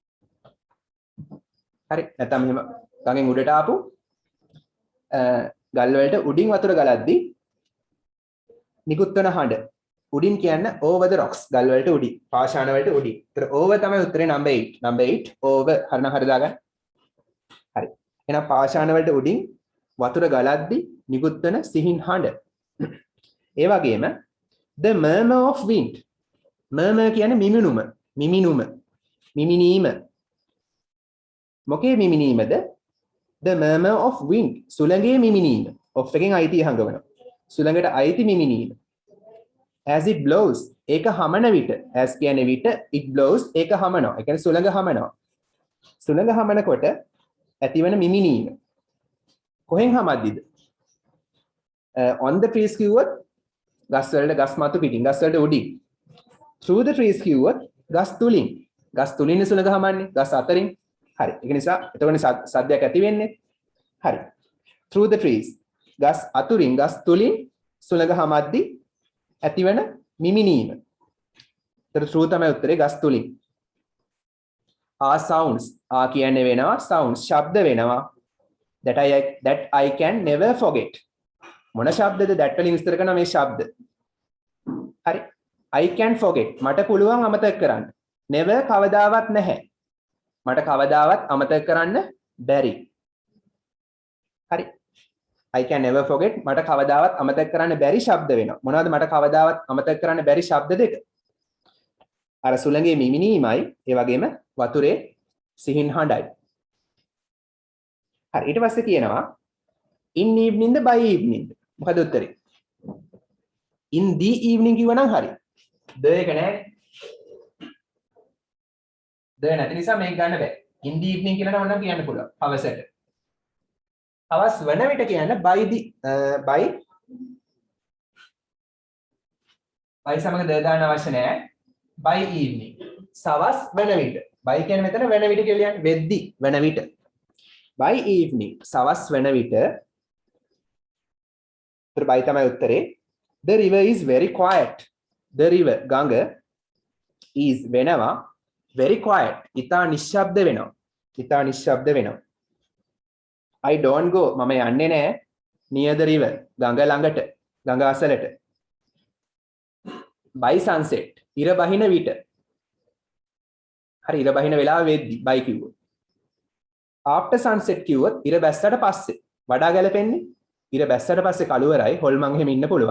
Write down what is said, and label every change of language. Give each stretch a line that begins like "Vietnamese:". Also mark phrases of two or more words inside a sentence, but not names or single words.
Sinhala: හරි. නැත්නම් මෙහෙම ගඟෙන් උඩට ආපු ගල් වලට උඩින් වතුර ගලද්දි නිකුත් වෙන හඬ. උඩින් කියන්න
English: over the rocks
Sinhala: ගල් වලට උඩින් පාෂාණ වලට උඩින්. ඒතර over තමයි උත්තරේ number 8. number 8 over හරිනම් හරිය දාගන්න. හරි. එහෙනම් පාෂාණ වලට උඩින් වතුර ගලද්දි නිකුත් වෙන සිහින් හඬ. ඒ වගේම
English: the murmur of wind.
Sinhala: murmur කියන්නේ මිමිනීම. මොකේ මිමිනීමද?
English: the murmur of wind
Sinhala: සුළඟේ මිමිනීම. of එකෙන් අයිති හංගවනවා. සුළඟට අයිති මිමිනීම.
English: as it blows
Sinhala: ඒක හමන විට. as කියන්නේ විට
English: it blows
Sinhala: ඒක හමනවා. ඒ කියන්නේ සුළඟ හමනවා. සුළඟ හමනකොට ඇතිවන මිමිනීම. කොහෙන් හමද්දිද?
English: on the trees
Sinhala: කිව්වොත් ගස් වලට ගස් මතු පිටින් ගස් වලට උඩින්.
English: through the trees
Sinhala: කිව්වොත් ගස් තුලින්. ගස් තුලින් සුළඟ හමන්නේ. ගස් අතරින්. හරි. ඒක නිසා එතකොට සද්දයක් ඇති වෙන්නේ. හරි.
English: through the trees
Sinhala: ගස් අතුරින් ගස් තුලින් සුළඟ හමද්දි ඇතිවන මිමිනීම. ඒතර through තමයි උත්තරේ ගස් තුලින්.
English: are sounds
Sinhala: කියන්නේ වෙනවා sounds ශබ්ද වෙනවා.
English: that I can never forget.
Sinhala: මොන ශබ්දද that වලින් විස්තර කරන මේ ශබ්ද. හරි.
English: I can forget
Sinhala: මට පුළුවන් අමතක කරන්න. never කවදාවත් නැහැ. මට කවදාවත් අමතක කරන්න බැරි. හරි.
English: I can never forget
Sinhala: මට කවදාවත් අමතක කරන්න බැරි ශබ්ද වෙනවා. මොනවද මට කවදාවත් අමතක කරන්න බැරි ශබ්ද දෙක? අර සුළඟේ මිමිනීමයි ඒ වගේම වතුරේ සිහින් හඬයි. හරි. ඊට පස්සේ කියනවා
English: in evening
Sinhala: ද
English: by evening
Sinhala: ද? මොකද උත්තරේ?
English: in the evening
Sinhala: කිව්වනම් හරි. ද එක නැහැ. ද නැති නිසා මේක ගන්න බෑ.
English: in the evening
Sinhala: කියලා නම් ඔන්න කියන්න පුළුවන්. හවසට. හවස් වන විට කියන්න by සමග ද දාන්න අවශ්‍ය නැහැ.
English: by evening.
Sinhala: සවස් වන විට. by කියන්නේ මෙතන වන විට කියලා කියන්නේ වෙද්දි වන විට.
English: by evening
Sinhala: සවස් වන විට. උත්තර by තමයි උත්තරේ.
English: the river is very quiet. the river ගඟ is වෙනවා very quiet.
Sinhala: ඉතා නිශ්ශබ්ද වෙනවා. ඉතා නිශ්ශබ්ද වෙනවා.
English: I don't go
Sinhala: මම යන්නේ නැහැ
English: near the river
Sinhala: ගඟ ළඟට ගඟ අසලට.
English: by sunset
Sinhala: ඉර බහින විට. හරි ඉර බහින වෙලාව වෙද්දි by කිව්වොත්.
English: after sunset
Sinhala: කිව්වොත් ඉර බැස්සට පස්සේ. වඩා ගැලපෙන්නේ ඉර බැස්සට පස්සේ කළුවරයි හොල්මන් එහෙම ඉන්න පුළුවන්.